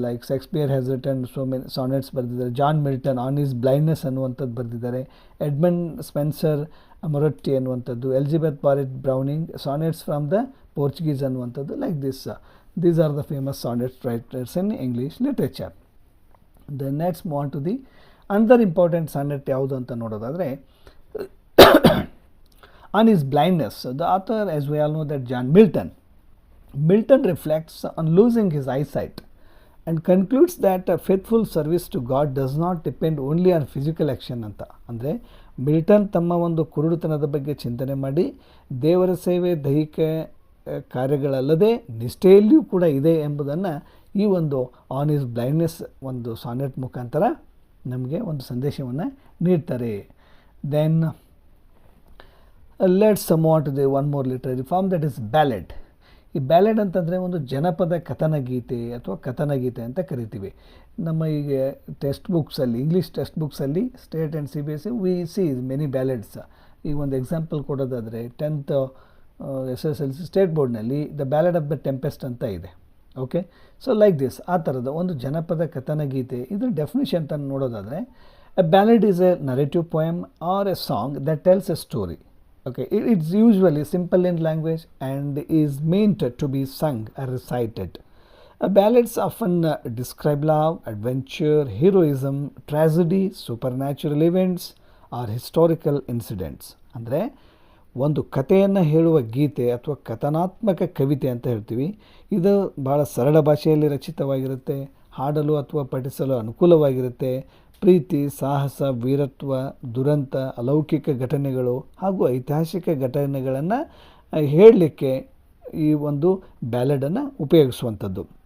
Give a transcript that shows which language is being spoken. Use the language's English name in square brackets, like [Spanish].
[English] Like Shakespeare has written so many sonnets ಬರೆದಿದ್ದಾರೆ. John Milton on his blindness ಅನ್ನುವಂಥದ್ದು ಬರೆದಿದ್ದಾರೆ. [Kannada] Edmund Spencer ಮೊರಟ್ಟಿ ಅನ್ನುವಂಥದ್ದು, Elizabeth barrel Browning ಸಾನೆಟ್ಸ್ from the Portuguese ಅನ್ನುವಂಥದ್ದು. [English] Like this, these are the famous sonnet writers in English literature. Then next move on to the another important sonnet [Kannada] ಯಾವುದು ಅಂತ ನೋಡೋದಾದರೆ [English] on his blindness, the author, as we all know, that John Milton reflects on losing his eyesight and concludes that a faithful service to God does not depend only on physical action ಅಂತ. ಅಂದರೆ [Kannada] Milton ತಮ್ಮ ಒಂದು ಕುರುಡುತನದ ಬಗ್ಗೆ ಚಿಂತನೆ ಮಾಡಿ ದೇವರ ಸೇವೆ ದೈಹಿಕ ಕಾರ್ಯಗಳಲ್ಲದೆ ನಿಷ್ಠೆಯಲ್ಲಿಯೂ ಕೂಡ ಇದೆ ಎಂಬುದನ್ನು ಈ ಒಂದು ಆನ್ ಈಸ್ ಬ್ಲೈಂಡ್ನೆಸ್ ಒಂದು ಸಾನೆಟ್ ಮುಖಾಂತರ ನಮಗೆ ಒಂದು ಸಂದೇಶವನ್ನು ನೀಡ್ತಾರೆ. [English] Then let's move to the one more literary form, that is ballad. [Kannada] ಈ ಬ್ಯಾಲೆಡ್ ಅಂತಂದರೆ ಒಂದು ಜನಪದ ಕಥನಗೀತೆ ಅಥವಾ ಕಥನಗೀತೆ ಅಂತ ಕರಿತೀವಿ. ನಮ್ಮ ಈಗ [English] Text ಬುಕ್ಸಲ್ಲಿ, English text ಬುಕ್ಸಲ್ಲಿ state and CBSE we see many ballads. [Kannada] ಈಗ ಒಂದು ಎಕ್ಸಾಂಪಲ್ ಕೊಡೋದಾದರೆ 10th SSLC ಸ್ಟೇಟ್ ಬೋರ್ಡ್ನಲ್ಲಿ the ballad of the tempest ಅಂತ ಇದೆ. ಓಕೆ, [English] so like this, [Kannada] ಆ ಥರದ ಒಂದು ಜನಪದ ಕಥನಗೀತೆ. ಇದ್ರ ಡೆಫಿನಿಷನ್ ಅಂತ ನೋಡೋದಾದರೆ, [English] A ballad is a narrative poem or a song that tells a story. Okay, it's usually simple in language and is meant to be sung or recited. Ballads often describe love, adventure, heroism, tragedy, supernatural events or historical incidents. [Kannada] ಅಂದರೆ ಒಂದು ಕಥೆಯನ್ನು ಹೇಳುವ ಗೀತೆ ಅಥವಾ ಕಥನಾತ್ಮಕ ಕವಿತೆ ಅಂತ ಹೇಳ್ತೀವಿ. ಇದು ಭಾಳ ಸರಳ ಭಾಷೆಯಲ್ಲಿ ರಚಿತವಾಗಿರುತ್ತೆ, ಹಾಡಲು ಅಥವಾ ಪಠಿಸಲು ಅನುಕೂಲವಾಗಿರುತ್ತೆ. ಪ್ರೀತಿ, ಸಾಹಸ, ವೀರತ್ವ, ದುರಂತ, ಅಲೌಕಿಕ ಘಟನೆಗಳು ಹಾಗೂ ಐತಿಹಾಸಿಕ ಘಟನೆಗಳನ್ನು ಹೇಳಲಿಕ್ಕೆ ಈ ಒಂದು ಬ್ಯಾಲೆಡನ್ನು ಉಪಯೋಗಿಸುವಂಥದ್ದು.